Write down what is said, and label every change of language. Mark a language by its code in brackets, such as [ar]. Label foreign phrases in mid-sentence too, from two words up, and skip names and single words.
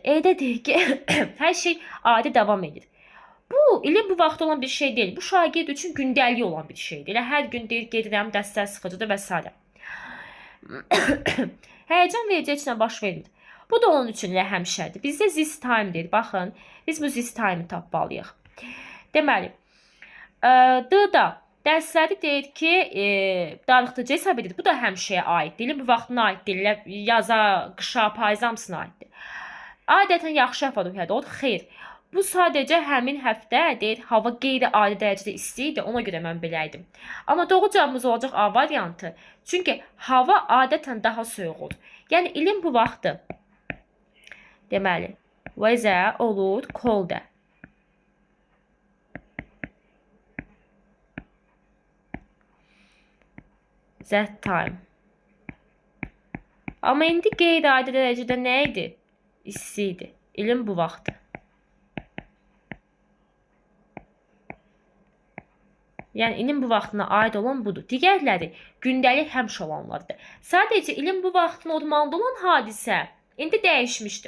[az] Eydə deyir ki, hər şey adi davam edir. Bu, ilin bu vaxtı olan bir şey deyil. Bu şagird üçün gündəlik olan bir şeydir. Elə hər gün deyir, gedirəm, dərslər sıxıcıdır və s. Həyəcan verici heç nə baş vermir. Bu da onun üçün elə həmişədir. Bizdə [en] this time [az] deyir. Baxın, biz bu [en] this time- [az] ı tapmalıyıq. Deməli, D-da dərsləri deyir ki, darıxdırıcı hesab edir. Bu da həmişəyə aiddir. İlin bu vaxtına aiddir. Yaza, qışa, payıza hamısına aiddir. Adətən yaxşı hava-ruhiyyədə olur. Xeyr. Bu sadəcə həmin həftə deyir, hava qeyri-adi dərəcədə isti idi. Ona görə mən belə idim. Amma doğru cavabımız olacaq A variantı. Çünki hava adətən daha soyuq olur. Yəni ilin bu vaxtı deməli, weather olur colder. [en] That time. [az] Amma indi qeyri-adi dərəcədə nə idi? İsti idi. İlin bu vaxtı. Yəni ilin bu vaxtına aid olan budur. Digərləri gündəlik həmişə olanlardır. Sadəcə ilin bu vaxtı normalda olan hadisə indi dəyişmişdir.